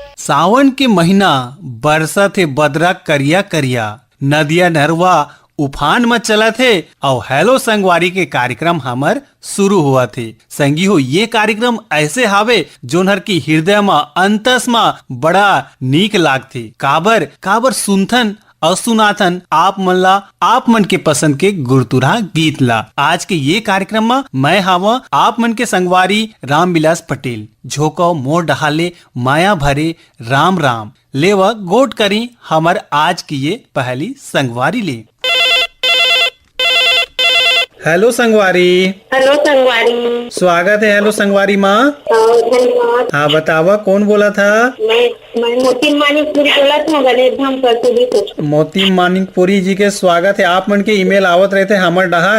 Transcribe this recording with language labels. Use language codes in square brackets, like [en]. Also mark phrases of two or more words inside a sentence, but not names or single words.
[hne] सावन के महीना बरसा थे बदरा करिया करिया, नदिया नहरवा उफान में चला थे और हेलो संगवारी के कार्यक्रम हमर शुरू हुआ थे। संगी हो ये कार्यक्रम ऐसे हावे जोनहर की हृदय में अंतस में बड़ा नीक लागथे। काबर काबर सुनथन और सुनाथन आप मन के पसंद के गुरतुरा गीत ला। आज के ये कार्यक्रम में मैं हावा आप मन के संगवारी रामविलास पटेल। झोको मोर डहाले माया भरे राम राम लेवा गोट करी हमर आज की ये पहली संगवारी ले। हेलो संगवारी। हेलो संगवारी। स्वागत है हेलो संगवारी माँ। धन्यवाद। हाँ बतावा कौन बोला था? मैं मोती मानिकपुरी बोला था, गणेश धाम परसोली से। मोती मानिकपुरी जी के स्वागत है। आप मन के ईमेल आवत रहते हमर डहार।